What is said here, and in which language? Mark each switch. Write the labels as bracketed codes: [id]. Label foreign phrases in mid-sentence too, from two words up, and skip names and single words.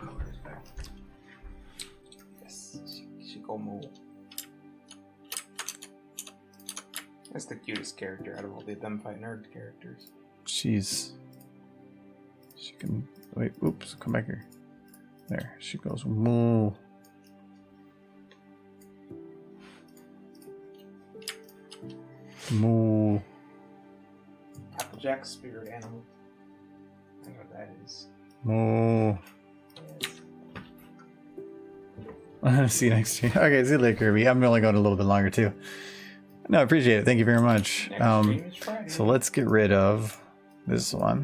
[en] Yes, she go move. That's the cutest character out of all the them fight nerd characters. She can wait. Oops, come back here. There, she goes moo. Moo. Applejack's spirit animal. I know what that is. Moo. Yes. See you next year. Okay, see you later, Kirby. I'm only going a little bit longer too. No, I appreciate it. Thank you very much. Next stream is Friday. So let's get rid of this one.